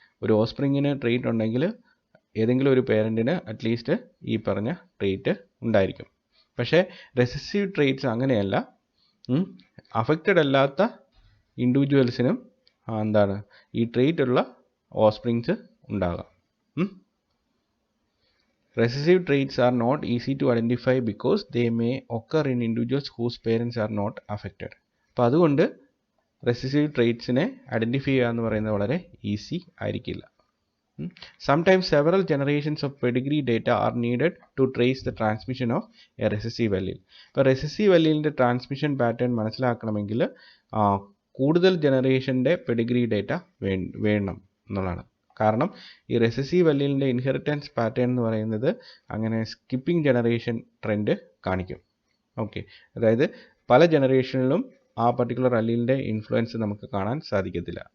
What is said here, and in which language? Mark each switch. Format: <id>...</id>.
<ml>ഒരു ഓസ്പ്രിങ്ങിന് ട്രെയിറ്റ് ഉണ്ടെങ്കിൽ ഏതെങ്കിലും ഒരു പേരൻറ്റിന് അറ്റ്ലീസ്റ്റ് ഈ പറഞ്ഞ ട്രെയിറ്റ് ഉണ്ടായിരിക്കും. പക്ഷേ റെസസീവ് ട്രെയിറ്റ്സ് അങ്ങനെയല്ല. അഫക്റ്റഡ് അല്ലാത്ത ഇൻഡിവിജ്വൽസിനും ഈ ട്രെയിറ്റ് ഉള്ള ഓസ്പ്രിങ്സ് ഉണ്ടാകാം.</ml> <en>Recessive traits are not easy to identify because they may occur in individuals whose parents are not affected.</en> <ml>അപ്പോൾ അതുകൊണ്ട് റെസസീവ് ട്രെയ്റ്റ്സിനെ ഐഡൻറ്റിഫൈ ചെയ്യുക എന്ന് പറയുന്നത് വളരെ ഈസി ആയിരിക്കില്ല.</ml> <en>Sometimes several generations of pedigree data are needed to trace the transmission of a recessive allele.</en> <ml>ഇപ്പോൾ recessive അല്ലീലിൻ്റെ transmission pattern മനസ്സിലാക്കണമെങ്കിൽ കൂടുതൽ ജനറേഷൻ്റെ പെഡിഗ്രി ഡേറ്റ വേണം എന്നുള്ളതാണ്. കാരണം ഈ റെസസീവ് അല്ലീലിൻ്റെ ഇൻഹെറിറ്റൻസ് പാറ്റേൺ എന്ന് പറയുന്നത് അങ്ങനെ സ്കിപ്പിംഗ് ജനറേഷൻ ട്രെൻഡ് കാണിക്കും. ഓക്കെ, അതായത് പല ജനറേഷനിലും ആ പർട്ടിക്കുലർ അല്ലീലിൻ്റെ ഇൻഫ്ലുവൻസ് നമുക്ക് കാണാൻ സാധിക്കത്തില്ല.</ml>